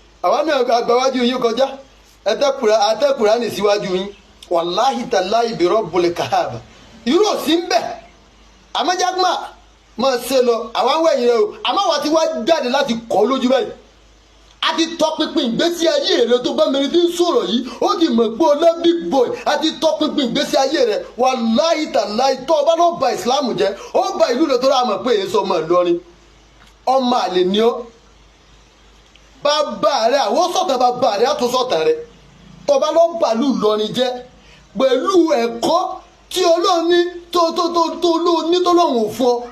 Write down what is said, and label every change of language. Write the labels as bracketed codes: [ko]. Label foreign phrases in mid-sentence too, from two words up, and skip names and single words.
[yo] Àwa náà àgbàwájú yín kọjá. Ẹ tẹ́ Kùrá-, a tẹ́ Kùránì síwájú yín. [ar] والله تالله برب الكعبة. [yo] Irú ò sí ń bẹ̀. Àmọ́ Jákùmá, máa ṣe lọ. Àwa ń wẹ̀yìn rẹ o. Àmọ́ àwa ti wá jáde láti kọ́ lójú báyìí. A ti tọpinpin ìgbésí ayé rẹ tó bá mẹni tí ń sọ̀rọ̀ yìí. Ó ti mọ̀ pé o lọ [en] big boy. [yo] A ti tọpinpin ìgbésí ayé rẹ. [ar] والله تالله, [yo] tó o bá lọ ba Islam jẹ́, ó ba ìlú rẹ tó rà mọ̀ pé èso ọmọ Ìlọrin. Ọmọ àlè ni ọ́. Bàbá rẹ, àwọn sọ̀tàn bàbá rẹ, á tún sọ̀tàn rẹ. Tó o bá lọ bàlú Ìlọrin jẹ́, pẹ̀lú ẹ̀kọ́ tí Ọlọ́run ní, tó, tó, tó, tó Ọlọ́run ní, tó Ọlọ́run ò fún ọ.